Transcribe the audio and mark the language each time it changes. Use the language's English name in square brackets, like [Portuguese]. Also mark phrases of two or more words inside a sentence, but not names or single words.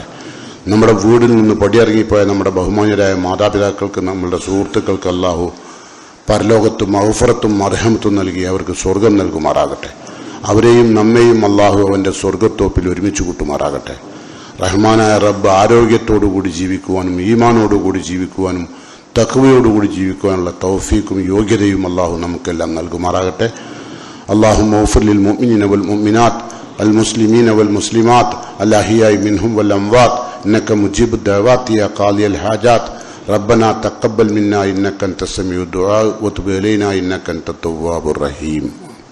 [Malayalam] നമ്മുടെ വീടിൽ നിന്ന് പടിയിറങ്ങിപ്പോയ നമ്മുടെ ബഹുമാന്യരായ മാതാപിതാക്കൾക്ക്, നമ്മളുടെ സുഹൃത്തുക്കൾക്ക് അള്ളാഹു പരലോകത്തും മഗ്ഫിറത്തും മർഹമത്തും നൽകി അവർക്ക് സ്വർഗം നൽകുമാറാകട്ടെ. അവരെയും നമ്മെയും അള്ളാഹു അവന്റെ സ്വർഗത്തോപ്പിൽ ഒരുമിച്ച് കൂട്ടുമാറാകട്ടെ. റഹ്മാനായ റബ്ബ് ആരോഗ്യത്തോടുകൂടി ജീവിക്കുവാനും ഈമാനോടുകൂടി ജീവിക്കുവാനും തഖ്വയോടുകൂടി ജീവിക്കുവാനുള്ള തൗഫീഖും യോഗ്യതയും അള്ളാഹു നമുക്കെല്ലാം നൽകുമാറാകട്ടെ. [Arabic] اللهم اغفر للمؤمنين والمؤمنات المسلمين والمسلمات الأحياء منهم والأموات إنك مجيب الدعوات يا قاضي الحاجات. ربنا تقبل منا إنك أنت السميع الدعاء وتب إلينا إنك أنت التواب الرحيم.